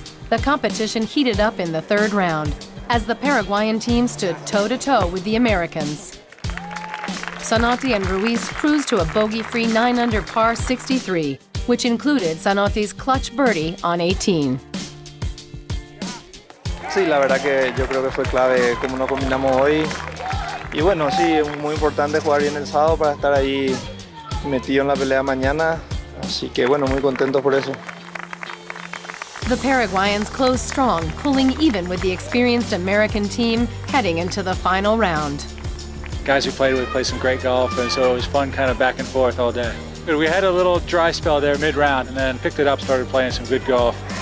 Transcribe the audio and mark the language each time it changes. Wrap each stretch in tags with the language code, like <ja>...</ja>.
<en>The competition heated up in the third round, as the Paraguayan team stood toe-to-toe with the Americans. Zanotti and Ruiz cruised to a bogey-free 9 under par 63, which included Zanotti's clutch birdie on 18.</en> <es>Sí, la verdad que yo creo que fue clave cómo nos combinamos hoy. Y bueno, sí, es muy importante jugar bien el sábado para estar ahí metido en la pelea mañana. Así que bueno, muy contento por eso.</es> <en>The Paraguayans closed strong, pulling even with the experienced American team heading into the final round. Guys we played with played some great golf, and so it was fun kind of back and forth all day. We had a little dry spell there mid-round and then picked it up, started playing some good golf.</en>